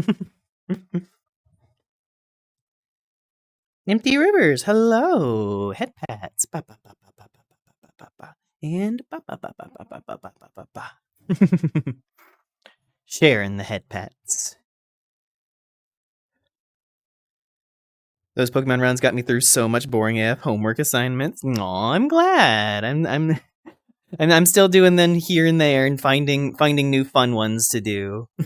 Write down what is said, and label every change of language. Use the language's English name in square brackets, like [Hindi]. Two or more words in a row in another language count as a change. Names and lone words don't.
[English] Empty Rivers, hello. Head pats. Ba, ba, ba, ba, ba, ba, ba, ba, ba, ba. And ba, ba, ba, ba, ba, ba, ba, ba, ba, ba. Sharing the head pats. Those Pokemon runs got me through so much boring AF homework assignments. Aw, I'm glad. I'm still doing them here and there and finding new fun ones to do.